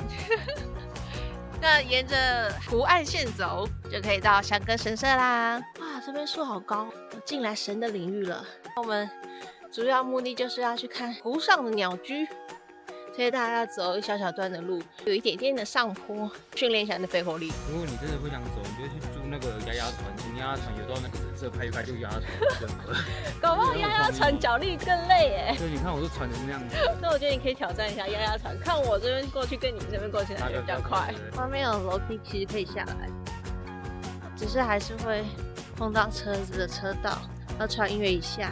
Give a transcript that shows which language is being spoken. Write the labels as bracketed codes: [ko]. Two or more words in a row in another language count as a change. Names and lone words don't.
[zh] 那沿着湖岸線走，就可以到箱根神社啦。哇，這邊樹好高，進來神的領域了。我們主要目的就是要去看湖上的鳥居，所以大家要走一小小段的路，有一點點的上坡，訓練一下你的肺活力。如果你真的不想走，你就去租那個鴨鴨船，從鴨鴨船游到那個神社拍一拍就鴨鴨船了。搞不好鴨鴨船腳力更累耶。對，你看我都船成那樣子。那我覺得你可以挑戰一下鴨鴨船，看我這邊過去跟你這邊過去哪邊比較快。外面有樓梯，其實可以下來，只是還是會碰到車子的車道，要穿越一下。